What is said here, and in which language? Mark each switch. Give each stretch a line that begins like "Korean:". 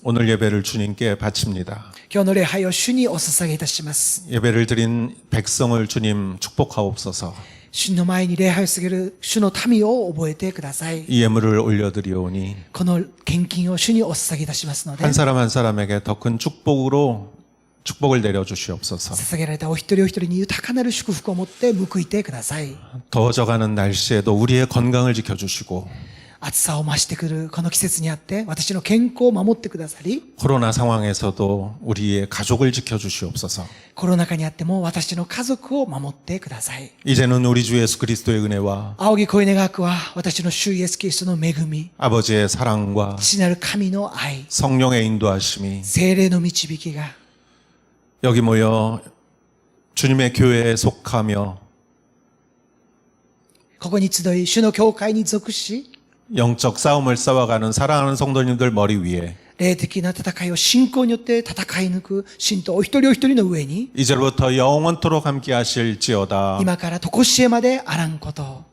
Korean: 오늘 예배를 주님께 바칩니다.
Japanese: 今日の礼拝を主にお捧げいたします。
Korean: 예배를 드린 백성을 주님 축복하옵소서.
Japanese: 主の前に礼拝を捧げる主の民を覚えてください。
Korean: 이 예물을 올려드리오니
Japanese: この献金を主にお捧げいたしますので、
Korean: 한 사람 한 사람에게 더 큰 축복을 내려주시옵소서.
Japanese: 捧げられたお一人お一人に豊かなる祝福を持って報いてください。
Korean: 더워져가는 날씨에도 우리의 건강을 지켜주시고
Japanese: 暑さを増してくるこの季節にあって私の健康を守ってくださり、
Korean: 코로나 상황에서도 우리의 가족을 지켜주시옵소서.
Japanese: コロナ禍にあっても私の家族を守ってください。
Korean: 이제는 우리 주 예수 그리스도의 은혜와
Japanese: 仰ぎ声願わくは私の主イエスキリストの恵み、
Korean: 아버지의 사랑과
Japanese: 父なる神の愛、
Korean: 성령의 인도하심이
Japanese: 聖霊の導きが
Korean: 여기 모여 주님의 교회에 속하며
Japanese: ここに集い主の教会に属し、
Korean: 영적 싸움을 싸워가는 사랑하는 성도님들 머리 위에
Japanese: 霊的な戦いを信仰によって戦い抜く信徒お一人お一人の上に
Korean: 이제부터 영원토록 함께 하실지어다.
Japanese: 今から常しえまであらんことを。